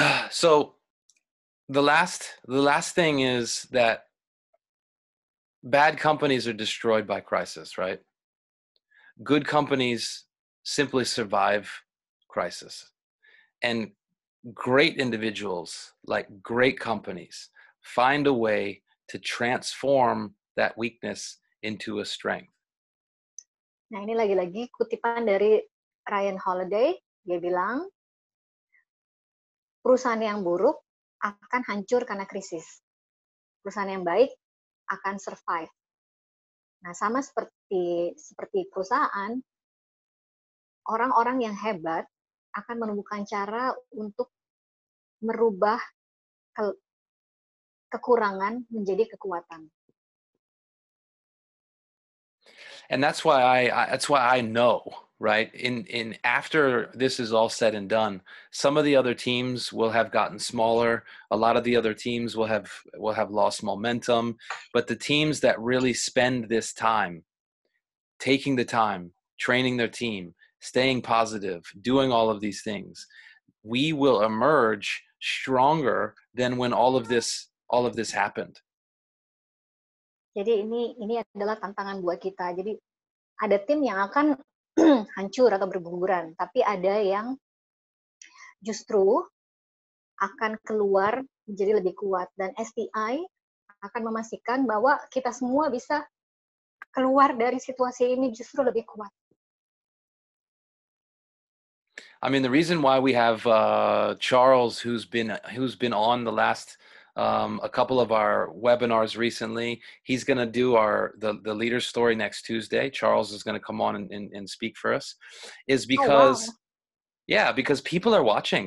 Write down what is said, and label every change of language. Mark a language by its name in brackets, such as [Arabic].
[English] So the last thing is that bad companies are destroyed by crisis, right? Good companies simply survive crisis. And great individuals, like great companies, find a way to transform that weakness into a strength. [Indonesian] Nah, ini lagi-lagi kutipan dari Ryan Holiday. Dia bilang, perusahaan yang buruk akan hancur karena krisis. Perusahaan yang baik akan survive. Nah, sama seperti perusahaan, orang-orang yang hebat akan menemukan cara untuk merubah kekurangan menjadi kekuatan. [English] And that's why I know, right? In after this is all said and done, some of the other teams will have gotten smaller. A lot of the other teams will have lost momentum. But the teams that really spend this time, taking the time, training their team, staying positive, doing all of these things, we will emerge stronger than when all of this happened. [Indonesian] Jadi ini adalah tantangan buat kita. Jadi ada tim yang akan hancur atau berguguran, tapi ada yang justru akan keluar menjadi lebih kuat. Dan STI akan memastikan bahwa kita semua bisa keluar dari situasi ini justru lebih kuat. [English] I mean, the reason why we have Charles, who's been on the last a couple of our webinars recently, he's going to do the leader story next Tuesday. Charles is going to come on and speak for us, is because because people are watching.